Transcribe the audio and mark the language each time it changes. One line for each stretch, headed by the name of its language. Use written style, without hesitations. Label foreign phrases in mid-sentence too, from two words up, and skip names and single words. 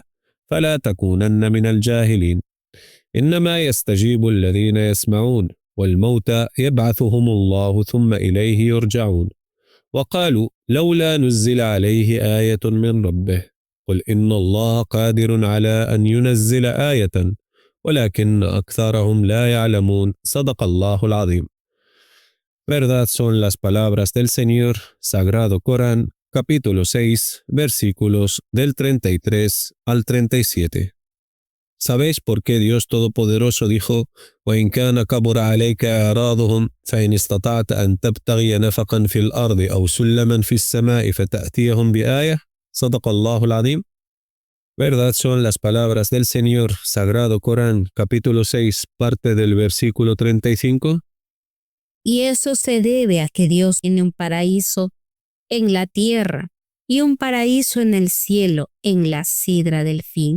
Arabic: فلا تكونن من الجاهلين إنما يستجيب الذين يسمعون والموتى يبعثهم الله ثم إليه يرجعون وقالوا لولا نزل عليه آية من ربه قل إن الله قادر على أن ينزل آية ولكن أكثرهم لا يعلمون صدق الله العظيم.
Spanish: Verdad son las palabras del Señor, Sagrado Corán, capítulo 6, versículos del 33 al 37. ¿Sabéis por qué Dios Todopoderoso dijo:
Arabic: وَإِنْ كَانَ كَبُرَ عَلَيْكَ إِعْرَاضُهُمْ فَإِنِ اسْتَطَعْتَ أَنْ تَبْتَغِيَ نَفَقًا فِي الْأَرْضِ أَوْ سُلَّمًا فِي السَّمَاءِ فَتَأْتِيَهُمْ بِآيَةٍ صدق الله العظيم?
Spanish: Verdad son las palabras del Señor, Sagrado Corán, capítulo 6, parte del versículo 35. Y eso se debe a que Dios tiene un paraíso en la tierra y un paraíso en el cielo, en la sidra del fin.